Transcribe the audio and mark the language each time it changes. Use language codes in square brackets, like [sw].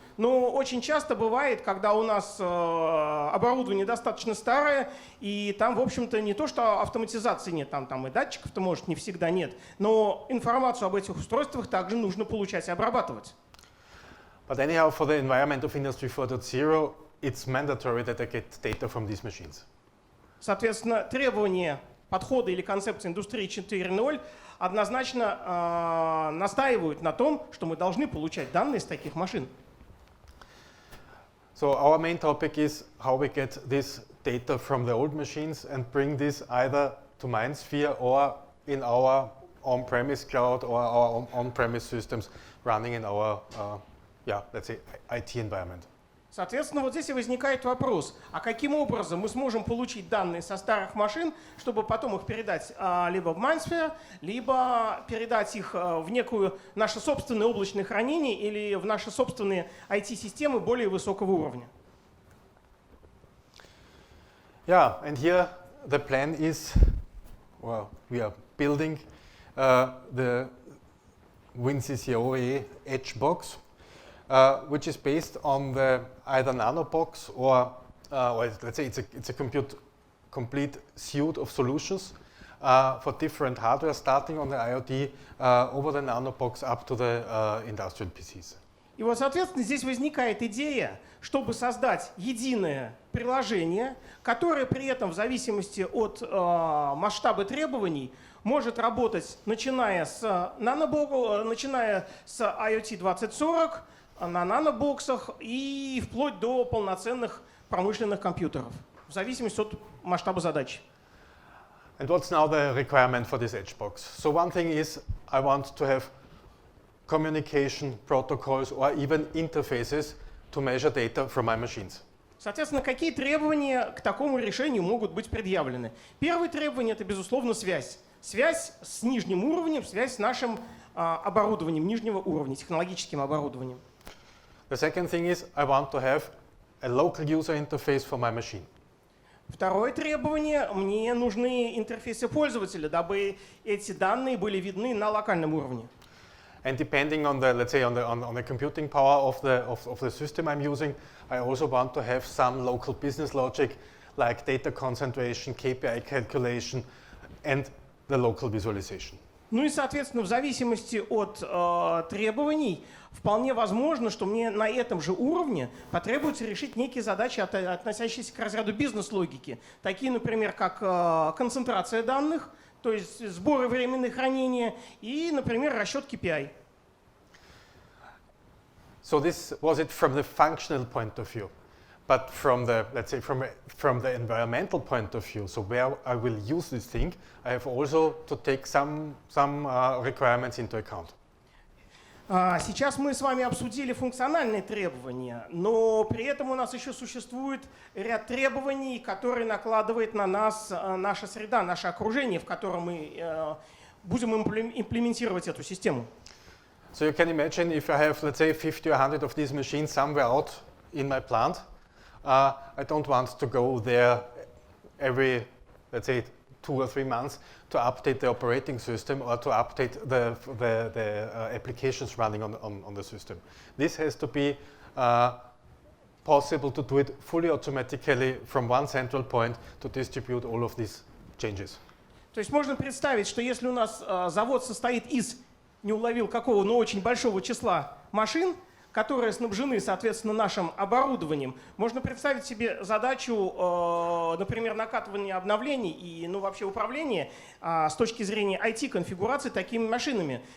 [ru] Но очень часто бывает, когда у нас оборудование достаточно старое, и там, в общем-то, не то, что автоматизации нет, там и датчиков-то, может, не всегда нет, но информацию об этих устройствах также нужно получать и обрабатывать. [en] But anyhow, for the environment of Industry 4.0, it's mandatory that I get data from these machines. [ru] Соответственно, требования подхода или концепции индустрии 4.0 однозначно настаивают на том, что мы должны получать данные с таких машин. [en] So our main topic is how we get this data from the old machines and bring this either to MindSphere or in our on-premise cloud or our on-premise systems running in our, let's say, IT environment. [ru] Соответственно, вот здесь и возникает вопрос, а каким образом мы сможем получить данные со старых машин, чтобы потом их передать либо в MindSphere, либо передать их в некую наше собственное облачное хранение или в наши собственные IT-системы более высокого уровня. [en] Yeah, and here the plan is, well, we are building the WinCC OA edge box. Which is based on the either nanobox or let's say it's a complete suite of solutions for different hardware, starting on the IoT over the nanobox up to the industrial PCs. [ru] И вот, соответственно, здесь возникает идея, чтобы создать единое приложение, которое при этом в зависимости от масштаба требований может работать, начиная с IoT 2040, на нанобоксах и вплоть до полноценных промышленных компьютеров, в зависимости от масштаба задач. [en] And what's now the requirement for this edge box? So one thing is I want to have communication protocols or even interfaces to measure data from my machines. [ru] Соответственно, какие требования к такому решению могут быть предъявлены? Первое требование – это, безусловно, связь. Связь с нижним уровнем, связь с нашим оборудованием нижнего уровня, технологическим оборудованием. [en] The second thing is I want to have a local user interface for my machine. [ru] Второе требование – мне нужны интерфейсы пользователя, дабы эти данные были видны на локальном уровне. [en] And depending on the, let's say, on the computing power of the system I'm using, I also want to have some local business logic like data concentration, KPI calculation, and the local visualization. [ru] Ну и, соответственно, в зависимости от требований, вполне возможно, что мне на этом же уровне потребуется решить некие задачи, относящиеся к разряду бизнес-логики. Такие, например, как концентрация данных, то есть сбор и временное хранение, и, например, расчет KPI. [en] So this was it from the functional point of view. But from the, let's say, from the environmental point of view, so where I will use this thing, I have also to take some requirements into account. [ru] Сейчас мы с вами обсудили функциональные требования, но при этом у нас еще существует ряд требований, которые накладывает на нас наша среда, наше окружение, в котором мы будем имплементировать эту систему. [en] So you can imagine if I have, let's say, 50 or 100 of these machines somewhere out in my plant, I don't want to go there every, let's say, 2 or 3 months to update the operating system or to update the applications running on the system. This has to be possible to do it fully automatically from one central point to distribute all of these changes. [ru] То есть можно представить, что если у нас завод состоит из, не уловил какого, но очень большого числа машин, которые снабжены, соответственно, нашим оборудованием, можно представить себе задачу, например, накатывания обновлений и вообще управления с точки зрения IT-конфигурации такими машинами.